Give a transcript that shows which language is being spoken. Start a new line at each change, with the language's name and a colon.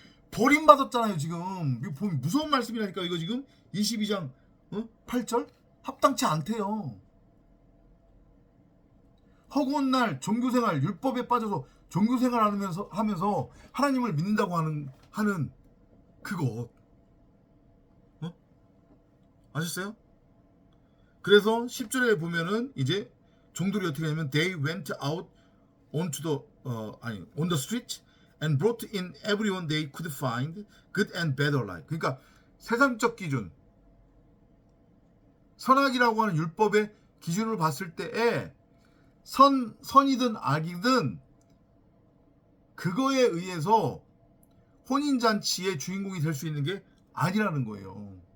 Korean: 버림받았잖아요 지금. 이거 보면 무서운 말씀이라니까. 이거 지금 22장 8절 합당치 않대요. 허구한 날 종교생활 율법에 빠져서 종교생활 하면서 하나님을 믿는다고 하는 그것 아셨어요? 그래서 10절에 보면은 이제 종들이 어떻게 하냐면
English: they went out onto the on the street and brought in everyone they could find, good and bad alike.
Korean: 그러니까 세상적 기준, 선악이라고 하는 율법의 기준을 봤을 때에 선이든 악이든 그거에 의해서 혼인잔치의 주인공이 될 수 있는 게 아니라는 거예요.